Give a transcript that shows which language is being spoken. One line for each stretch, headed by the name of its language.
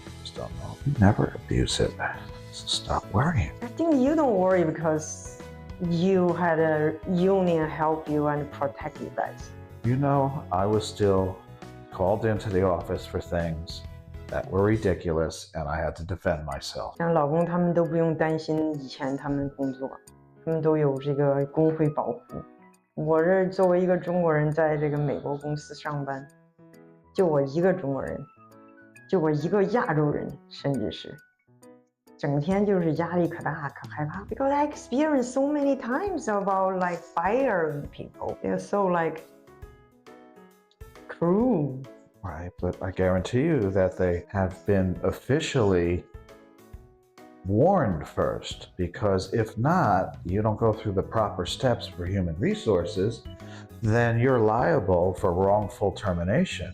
English: You just don't know. You never abuse it. So stop worrying. I think you don't worry because you had a union help you and protect you guys. You know, I was still called into the office for things that were ridiculous and I had to defend myself.
Chinese: 像老公他们都不用担心以前他们工作，他们都有这个工会保护。我是作为一个中国人，在这个美国公司上班，就我一个中国人，就我一个亚洲人，甚至是整天就是压力可大，可害怕。
English: Because I experienced so many times about like firing people. They're so like cruel. Right, but I guarantee you that they have been officially warned first, because if not, you don't go through the proper steps for human resources, then you're liable for wrongful termination.